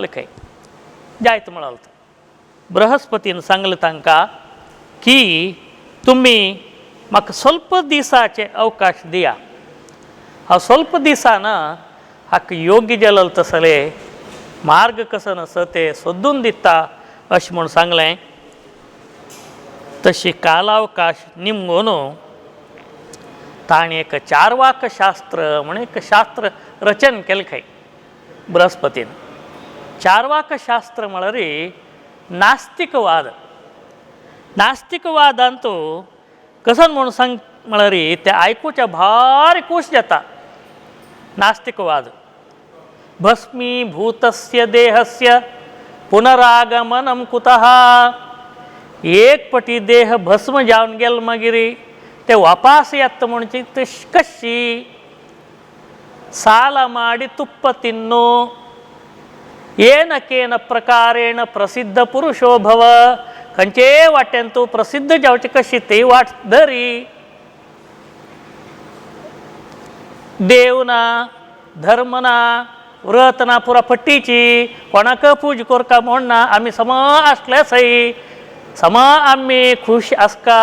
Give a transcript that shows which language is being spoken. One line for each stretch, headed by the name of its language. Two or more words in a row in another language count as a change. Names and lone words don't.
Konkani: खंय जायत म्हणाल बृहस्पतीन सांगलें तांकां की तुमी म्हाका स्वल्प दिसाचे अवकाश दिया हांव स्वल्प दिसान हाका योग्य जालें तसले मार्ग कसो आसा ते सोदून दिता अशें म्हूण सांगलें तशी कालावकाश निमगोनो ताणी एक चारवाक शास्त्र म्हणून एक शास्त्र रचन केलें खंय बृहस्पतीन. चारवाक शास्त्र म्हळ्यार नास्तिकवाद. नास्तिकवादांतू कसं म्हणून सांग म्हळ्यार ते आयकुच्या भारी खूश जाता.
Sanskrit: नास्तिकवाद भस्मीभूतस्य देहस्य पुनरागमनम कुतः.
Konkani: एक पटी देह भस्म जावन गेल मागीर ते वापस येता म्हणची ते कशी.
Kannada: ಸಾಲ ಮಾಡಿ ತುಪ್ಪ ತಿನ್ನೊ
Sanskrit: येन केन प्रकारेण प्रसिद्ध पुरुषो भव.
Konkani: खंयचे वाटेन तूं प्रसिद्ध जावचे कशी ती वाट धरी. देव ना धर्म ना व्रत ना पुरा पट्टीची कोणाक पूज करका म्हणना. आमी सम आसले सई सम आमी खुश आसका.